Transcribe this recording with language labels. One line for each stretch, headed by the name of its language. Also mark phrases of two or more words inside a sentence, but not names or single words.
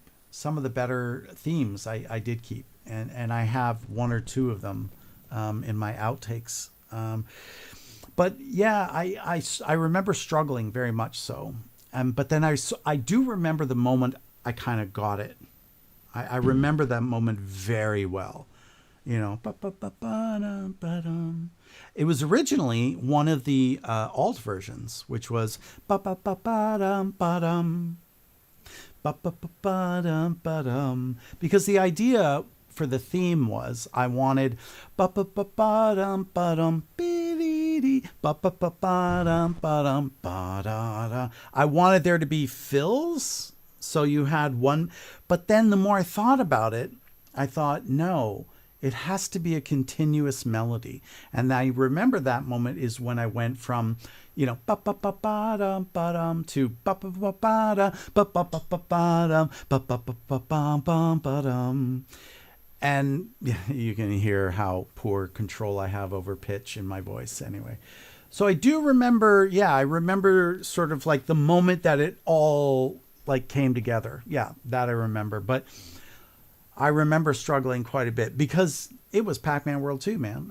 English: Some of the better themes I did keep, and I have one or two of them in my outtakes. But yeah, I remember struggling very much so. But then I do remember the moment I kind of got it. I remember that moment very well. Ba-ba-ba-ba-dum. It was originally one of the alt versions, which was ba-ba-ba-ba-dum, ba-dum, ba-ba-ba-ba-dum, ba-dum. Because the idea for the theme was I wanted ba-ba-ba-ba-dum, ba-dum, be-dee-dee, ba-ba-ba-ba-dum, ba-dum, ba-da-da. I wanted there to be fills, so you had one. But then the more I thought about it, I thought, no, it has to be a continuous melody. And I remember that moment is when I went from, ba-ba-ba-ba-dum, ba-dum to ba-ba-ba-ba-dum, ba-ba-ba-ba-dum, ba-ba-ba-ba-bum, ba-dum. And you can hear how poor control I have over pitch in my voice anyway. So I do remember, I remember sort of like the moment that it all like came together. Yeah, that I remember. But I remember struggling quite a bit because it was Pac-Man World 2, man.